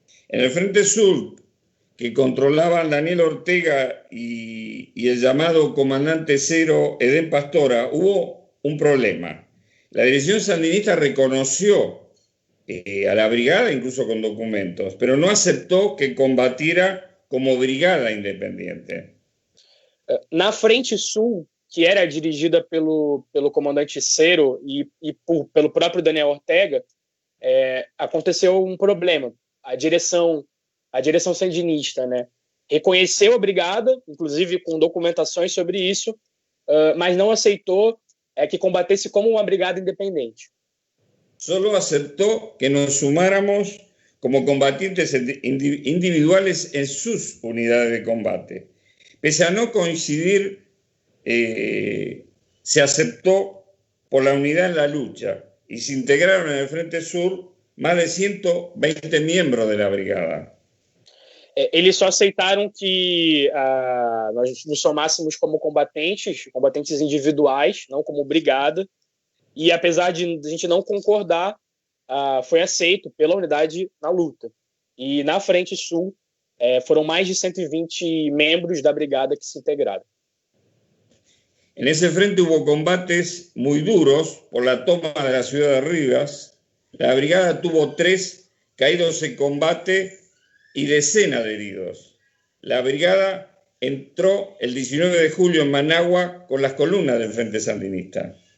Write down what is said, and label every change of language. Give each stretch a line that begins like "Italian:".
Spanish: En el frente sur, que controlaban Daniel Ortega y el llamado comandante cero Edén Pastora, hubo un problema. La dirección sandinista reconoció a la brigada, incluso con documentos, pero no aceptó que combatiera como brigada independiente.
Portuguese: Na frente sul, que era dirigida pelo comandante Cero e pelo próprio Daniel Ortega, aconteceu um problema. A direção sandinista, né, reconheceu a brigada, inclusive com documentações sobre isso, mas não aceitou que combatesse como uma brigada independente.
Spanish: Solo aceptó que nos sumáramos como combatientes individuales en sus unidades de combate. Pese a no coincidir, se aceptó por la unidad en la lucha y se integraron en el Frente Sur más de 120 miembros de la brigada.
Portuguese: Eles só aceitaram que nós nos somássemos como combatentes individuais, não como brigada, e apesar de a gente não concordar, foi aceito pela unidade na luta. E na Frente Sul foram mais de 120 membros da brigada que se integraram.
Spanish: En ese frente hubo combates muy duros por la toma de la ciudad de Rivas. La brigada tuvo 3 caídos en combate y decenas de heridos. La brigada entró el 19 de julio en Managua con las columnas del Frente Sandinista.